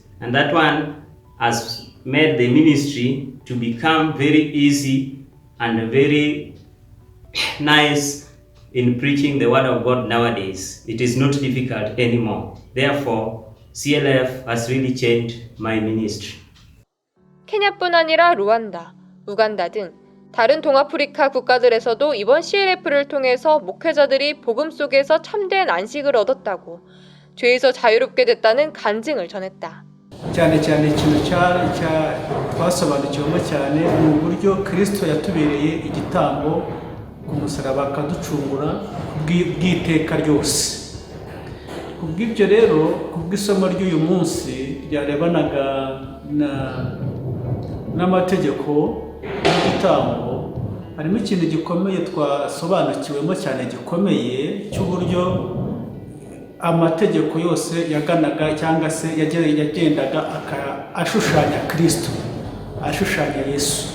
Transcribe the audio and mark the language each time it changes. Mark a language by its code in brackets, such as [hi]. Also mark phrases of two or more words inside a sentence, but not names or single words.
[en] And that one has made the ministry to become very easy and very nice in preaching the word of God nowadays. It is not difficult anymore. Therefore, CLF has really changed my ministry. [ko] 케냐뿐 아니라 루안다, 우간다 등 다른 동아프리카 국가들에서도 이번 CLF를 통해서 목회자들이 복음 속에서 참된 안식을 얻었다고, 죄에서 자유롭게 됐다는 간증을 전했다. [rw] cyane ikintu twasobanukiwemo cyane ni uburyo Kristo yatubereye igitambo ku musaraba akaducungura bw'iteka ryose. Kubw'ibyo rero, kubw'isomo ry'uyu munsi ryarebanaga n'amategeko y'igitambo, harimo ikintu gikomeye twasobanukiwemo cyane gikomeye cy'uburyo amategeko yose yaganaga cyangwa se yagendaga ashushanya Kristo, ashushanya Yesu.